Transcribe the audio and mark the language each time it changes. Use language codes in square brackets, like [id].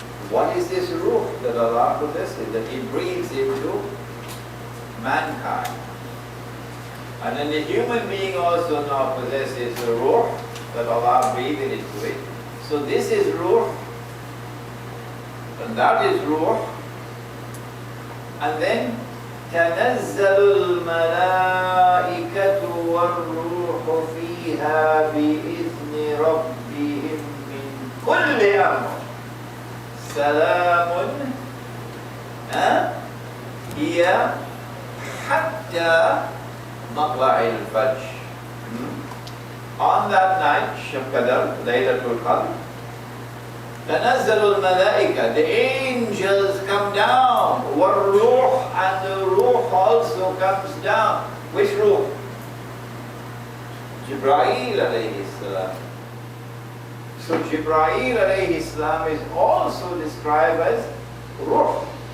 [en] What is this ruh that Allah possesses, that He breathes into mankind? And then the human being also now possesses the ruh that Allah breathed into it. So this is ruh, and that is ruh. And then [ar] تنزل الملائكة والروح فيها بإذن ربهم من كل أمر سلام هي حتى مطلع الفجر. [en] On that night, Qadr, Laylatul Qadr, [ar] تنزل الملائكة, [en] the angels come down, [ar] والروح, [en] and the ruh also comes down. Which ruh? Jibreel alayhi salam. So Jibreel alayhi salam is also described as ruh.